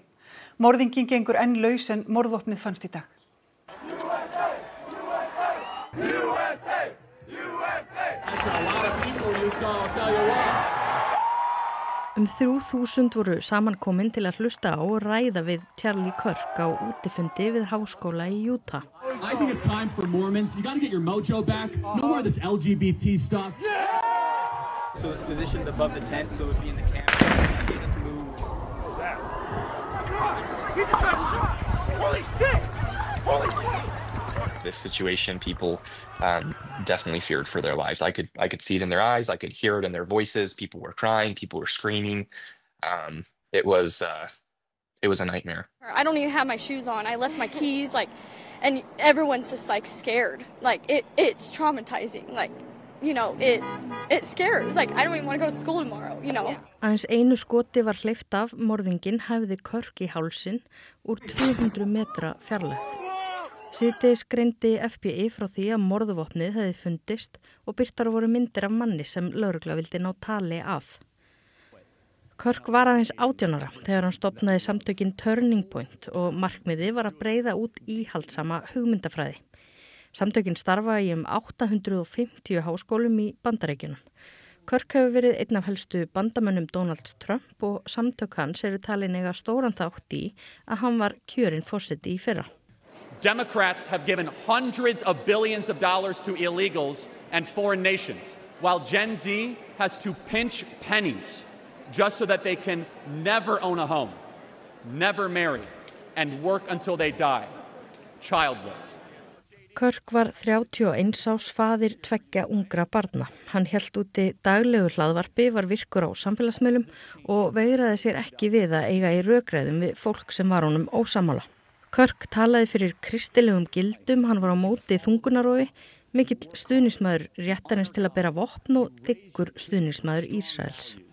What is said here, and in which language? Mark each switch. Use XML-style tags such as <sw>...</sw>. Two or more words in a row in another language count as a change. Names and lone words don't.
<is>Morðinginn gengur enn laus en morðvopnið fannst í dag.</is> <en>USA! USA! USA! That's a lot of people, Utah, I'll tell you what.</en> <is>3000 voru samankomin til að hlusta á og ræða við Charlie Kirk á útifundi við háskóla í Utah.</is> <en>I think it's time for Mormons. You got to get your mojo back. No more of this LGBT stuff. So it's positioned above the tent, so it would be in the camera. They just move. What was that? Oh my God! He just got shot! Holy shit! Holy shit! This situation, people definitely feared for their lives. I could see it in their eyes. I could hear it in their voices. People were crying. People were screaming. It was a nightmare. I don't even have my shoes on. I left my keys, and everyone's just scared. It's traumatizing. It scares. I don't even want to go to school tomorrow,</en> <is>Aðeins einu skoti var hleypt af, morðinginn hæfði Kirk í hálsinn úr 200 metra fjarlægð. Síðdegis greindi FBI frá því að morðvopnið hefði fundist og birtar voru myndir af manni sem lögregla vildi ná tali af. Kirk var aðeins 18 ára þegar hann stofnaði samtökin Turning Point og markmiðið var að breiða út íhaldssama hugmyndafræði. Samtökin starfa í 850 háskólum í Bandaríkjunum. Kirk hefur verið einn af helstu bandamönnum Donalds Trump og samtök hans eru talin eiga stóran þátt í að hann var kjörinn forseti í fyrra.</is> <en>Democrats have given hundreds of billions of dollars to illegals and foreign nations, while Gen Z has to pinch pennies just so that they can never own a home, never marry, and work until they die, childless.</en> <is>Kirk var 31 árs faðir 2 ungra barna. Hann hélt úti daglegu hlaðvarpi, var virkur á samfélagsmiðlum og veigraði sér ekki við að eiga í rökræðum við fólk sem var honum ósammála. Kirk talaði fyrir kristilegum gildum, hann var á móti þungunarofi, mikill stuðningsmaður réttarins til að bera vopn og þykkur stuðningsmaður Ísraels.</is>